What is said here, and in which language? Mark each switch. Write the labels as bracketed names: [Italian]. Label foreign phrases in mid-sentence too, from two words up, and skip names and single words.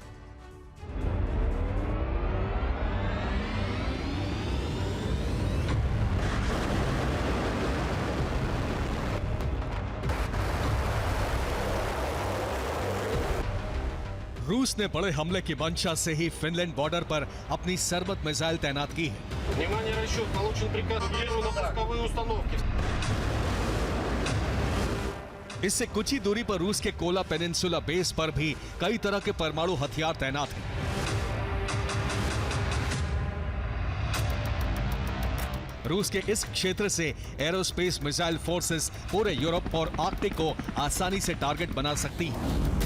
[Hindi] रूस ने बड़े हमले की मंशा से ही फिनलैंड बॉर्डर पर अपनी सरमथ मिसाइल तैनात की है। [Russian] Внимание, расчет. Получен приказ на пусковые उстановки. [Hindi] इससे कुछ ही दूरी पर रूस के कोला पेनिनसुला बेस पर भी कई तरह के परमाणु हथियार तैनात हैं। रूस के इस क्षेत्र से [English] aerospace missile forces [Hindi] पूरे यूरोप और आर्कटिक को आसानी से टारगेट बना सकती है।